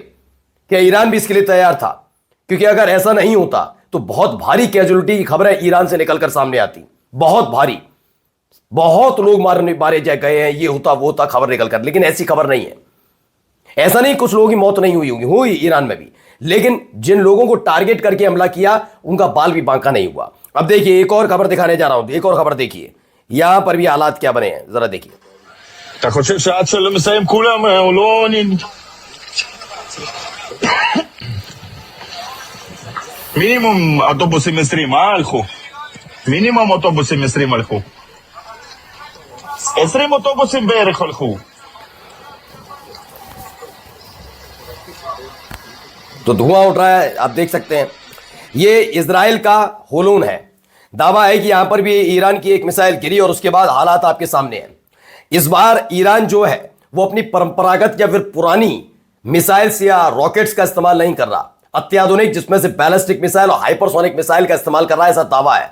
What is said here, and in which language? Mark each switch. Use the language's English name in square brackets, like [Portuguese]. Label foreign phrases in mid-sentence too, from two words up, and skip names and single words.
[Hindi] क्या ईरान भी इसके लिए तैयार था? क्योंकि अगर ऐसा नहीं होता तो बहुत भारी कैजुअलिटी की खबरें ईरान से निकलकर सामने आती, बहुत भारी, बहुत लोग मारे गए हैं, ये होता वो होता खबर निकलकर। लेकिन ऐसी खबर नहीं है। ऐसा नहीं कुछ लोगों की मौत नहीं हुई होगी, हुई ईरान में भी, लेकिन जिन लोगों को टारगेट करके हमला किया उनका बाल भी बांका नहीं हुआ। अब देखिए एक और खबर दिखाने जा रहा हूं, एक और खबर देखिए, यहां पर भी हालात क्या बने हैं, जरा देखिए। [Hebrew] אתה חושב שעד שלא מסיים כולם הוא לא... מינימום אוטובוסים 20, הלכו? מינימום אוטובוסים 20 הלכו. 20 אוטובוסים בערך הלכו. [Hindi] तो धुआं उठ रहा है, आप देख सकते हैं। ये इजराइल का होलून है। दावा है कि यहां पर भी ईरान की एक मिसाइल गिरी और उसके बाद हालात आपके सामने हैं। इस बार ईरान जो है वो अपनी परंपरागत या फिर पुरानी मिसाइल्स या रॉकेट्स का इस्तेमाल नहीं कर रहा, अत्याधुनिक, जिसमें से [English] ballistic missile [Hindi] और [English] hypersonic missile [Hindi] का इस्तेमाल कर रहा है, ऐसा दावा है।